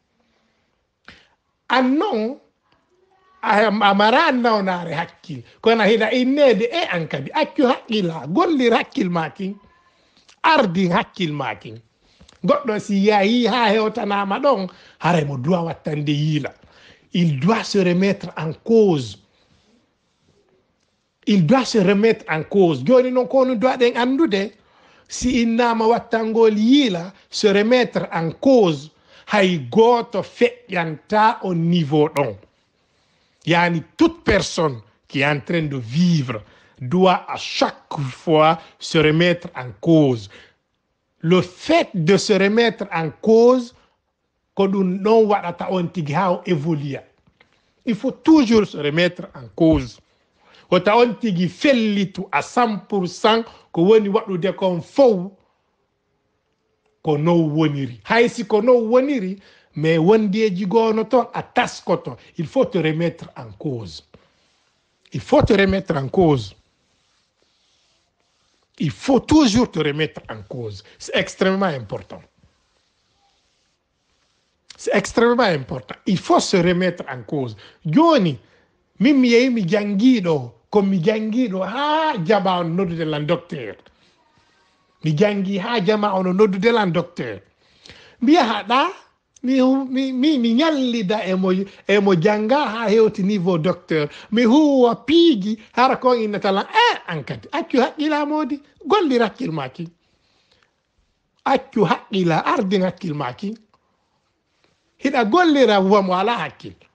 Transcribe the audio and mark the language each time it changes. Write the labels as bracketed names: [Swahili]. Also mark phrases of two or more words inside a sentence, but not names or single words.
[Fula] an noon a mara nawnare hakkil kono hiɗa innede e an kadi accu haqqila gollir hakkil ma kin ardin hakkil ma kin goɗɗo si yahi ha hewtanama ɗon haray mo doit wattande yiila [French] il doit se remettre en cause. Il doit se remettre en cause. [Fula] Joni non kono doit ɗen andude si innama wattangol yiila [French] se remettre en cause [Fula] hay goto feƴƴanta [French] au niveau [Fula] ɗon. [French] Yani toute personne qui est en train de vivre doit à chaque fois se remettre en cause. Le fait de se remettre en cause [Fula] ko ɗum ɗon waɗata on tigi ha o évolue. [French] Il faut toujours se remettre en cause. [Fula] Wota on tigi fellitu à 100% ko woni waɗude kon fof ko no woniri haysi ko no woniri mais wondeji gono ton a taskoto. [French] Il faut te remettre en cause. Il faut te remettre en cause. Il faut toujours te remettre en cause. C'est extrêmement important. C'est extrêmement important. Il faut se remettre en cause. [Fula] Joni min mi yehi mi jangiɗo ko mi jangiɗo ha jama on noddude lan docteur mi jangi ha jama on noddude lan docteur mbiya haɗa mi ñallida emo janga ha hewti niveau docteur mi huwa piiji hara kon innatalan an kadi accu haqqila modi gollir hakkil maki accu haqqila ardin hakkil maki hiɗa gollira wamo ala hakkil